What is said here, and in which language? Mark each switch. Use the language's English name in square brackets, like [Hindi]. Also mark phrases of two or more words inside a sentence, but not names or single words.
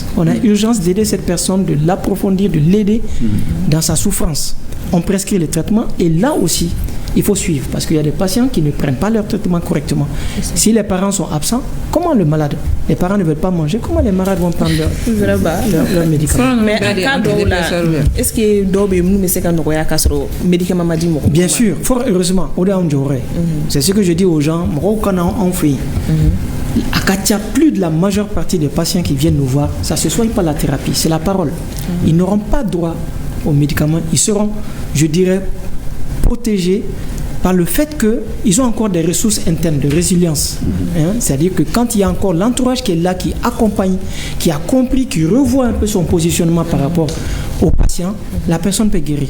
[French] On a urgence d'aider cette personne, de l'approfondir, de l'aider dans sa souffrance. On prescrit les traitements et là aussi, il faut suivre parce qu'il y a des patients qui ne prennent pas leur traitement correctement. Si les parents sont absents, comment le malade? Les parents ne veulent pas manger, comment les malades vont prendre leur médicament? [Bambara] Mais [French] en cas [Bambara] dɔw la, [French] est-ce que [Bambara] dɔw bɛ yen minnu bɛ se ka nɔgɔya k'a sɔrɔ médicament ma di mɔgɔ? [French] Bien sûr, fort heureusement, [Bambara] o de y'anw jɔyɔrɔ ye. [French] C'est ce que je dis aux gens, [Bambara] mɔgɔw kana anw fɛ yen. [French] À Katia, plus de la majeure partie des patients qui viennent nous voir, ça ne se soigne pas la thérapie, c'est la parole. Ils n'auront pas droit aux médicaments, ils seront, je dirais, protégés par le fait qu'ils ont encore des ressources internes de résilience. C'est-à-dire que quand il y a encore l'entourage qui est là, qui accompagne, qui a compris, qui revoit un peu son positionnement par rapport au patient, la personne peut guérir.